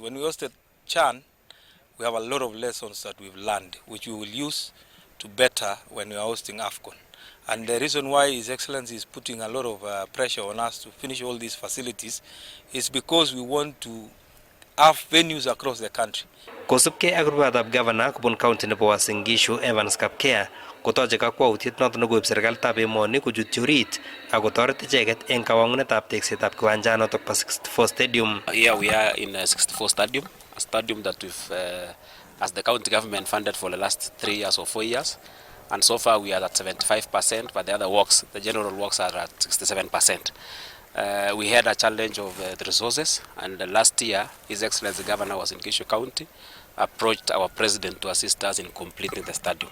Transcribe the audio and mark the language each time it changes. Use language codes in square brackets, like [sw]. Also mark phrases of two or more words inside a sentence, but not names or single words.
[en] When we hosted Chan, we have a lot of lessons that we've learned, which we will use to better when we are hosting AFCON. And the reason why His Excellency is putting a lot of pressure on us to finish all these facilities is because we want to have venues across the country. [kln] Kosubkei ak rubeiwotab Governor kobun county nebo Uasin Gishu Evans Kapkea kotoche kakwautiet noton nekoib serikalitab emoni kochutyi orit ak kotoret icheket eng kawangunetab teksetab kiwanjanotok bo 64 Stadium. [en] Here we are in 64 Stadium, a stadium that we've, as the county government, funded for the last 3 years or 4 years. And so far we are at 75%, but the other works, the general works, are at 67%. We had a challenge of the resources, and last year His Excellency Governor was in Gishu County, approached our president to assist us in completing the stadium.